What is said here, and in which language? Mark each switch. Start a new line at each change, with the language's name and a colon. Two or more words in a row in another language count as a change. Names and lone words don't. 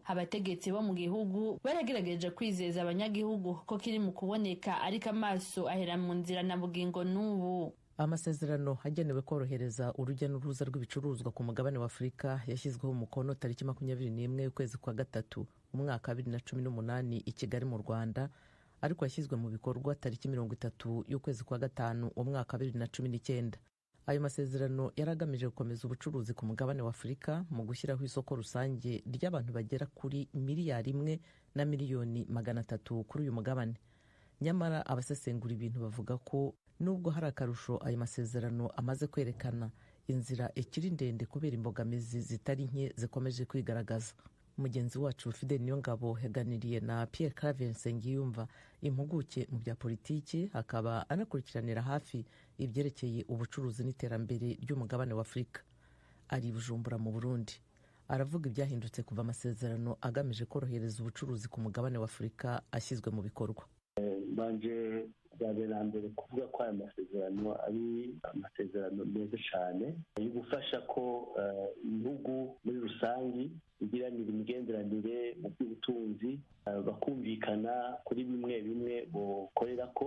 Rundi: Abategetsi bo mu gihugu baragerageje kwizeza abanyagihugu ko kiri mu kuboneka ariko amaso ahera mu nzira na bugingo n'ubu.
Kinyarwanda: Amasezerano hagenewe korohereza urujya n'uruza rw'ibicuruzwa ku mugabane wa Afurika yashyizweho umukono tariki 21 y'ukwezi kwa gatatu umwaka 2018 i Kigali mu Rwanda ariko yashyizwe mu bikorwa tariki 30 y'ukwezi kwa gatanu umwaka 2019. Ayo masezerano yaragamije gukomeza ubucuruzi ku mugabane wa Afurika mu gushyiraho isoko rusange ry'abantu bagera kuri 1,300,000,000 kuri uyu mugabane. Nyamara abasesengura ibintu bavuga ko nubwo hari akarusho ayo masezerano amaze kwerekana, inzira ikiri ndende kubera imbogamizi zitari nke zikomeje kwigaragaza. Mugenzi wacu Fidel Niyongabo yaganiriye na Pierre Claver Nsengiyumva, impuguke mu bya politiki, akaba anakurikiranira hafi ibyerekeye ubucuruzi n'iterambere ry'umugabane wa Afurika. Ari Bujumbura mu Burundi. Aravuga ibyahindutse kuva amasezerano agamije korohereza ubucuruzi ku mugabane wa Afurika ashyizwe mu bikorwa.
Rundi: Banje bwa mbere kuvuga ko aya masezerano ari amasezerano meza cyane yo gufasha ko ibihugu muri rusangi bigiranira imigenderanire mu by'ubutunzi bakumvikana kuri bimwe bimwe bokorera ko.